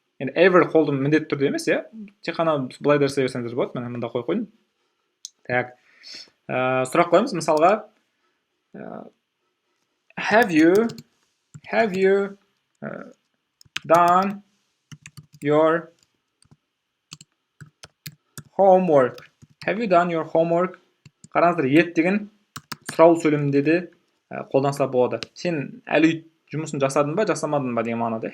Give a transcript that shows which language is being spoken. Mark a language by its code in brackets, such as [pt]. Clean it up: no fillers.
[kk] Енді ever қолдың міндетті түрде емес, Тек қана былай да жасай берсеңіздер болады. Мен мында қойып қойдым. Так. Сұрақ қойымыз. Мысалға [en] Have you done your homework? Have you done your homework? [kk] Қараңыздар, yet деген сұрау сөйлемінде де қолданса болады. Сен әлі жұмысын жасадың ба, жасамадың ба деген мағынада.